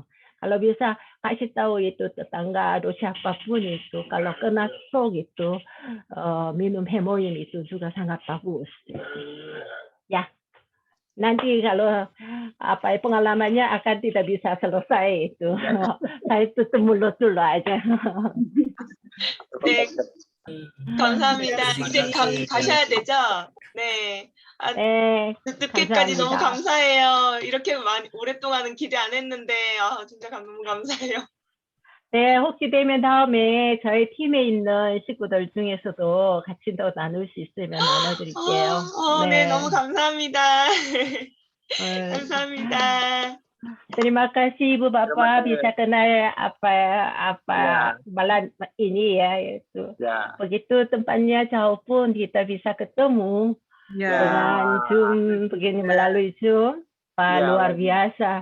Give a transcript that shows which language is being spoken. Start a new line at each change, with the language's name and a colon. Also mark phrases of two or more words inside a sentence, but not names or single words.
Indonesian: Kalau bisa kasih tahu itu tetangga atau siapapun itu, kalau kena stroke itu minum Hemohim itu juga sangat bagus. Ya. nanti kalau pengalamannya akan tidak bisa selesai itu. Saya tutup mulut dulu aja.
Korean: 네, 감사합니다. 이제 가셔야 되죠? 네. 네, 늦게까지 너무 감사합니다. 감사해요. 이렇게 많이 오랫동안은 기대 안 했는데 진짜 너무 감사해요. 네, 혹시 되면 다음에 저희 팀에 있는 식구들 중에서도 같이 더 나눌 수 있으면 나눠드릴게요. 네, 너무 감사합니다. 네. 감사합니다.
Indonesian: Terima kasih Ibu Bapak kasih. bisa kenal Ya. malam ini ya itu. Ya. Begitu tempatnya jauh pun kita bisa ketemu Ya. dengan Zoom begini melalui Zoom. Ya. Luar biasa.